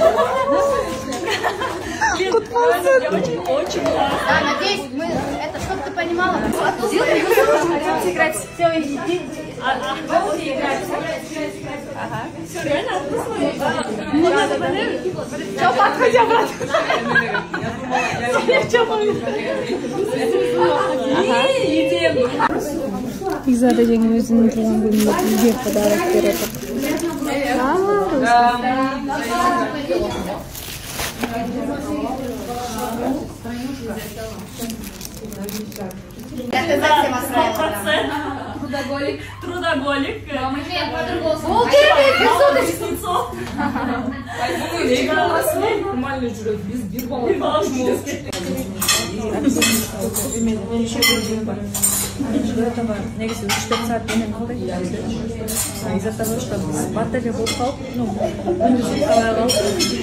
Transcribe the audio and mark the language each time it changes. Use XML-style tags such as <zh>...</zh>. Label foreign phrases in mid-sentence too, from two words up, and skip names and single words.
<ru>Очень классно. Да, надеюсь, мы это, чтобы ты понимала. Играть. Все, иди. Ага. Все, реально Все, подходи обратно.</ru> <kk>Бигзада жаңа өзінің туған күніне үйге подарок береді. Трудоголик. Нормально жүреді. Без бирбала негізі 3-4 сағат менен қалды.</kk> <ru>Из-за того, что</ru> <kk>батарея болып қалып, күндіз ұйықтамай қалды.</kk>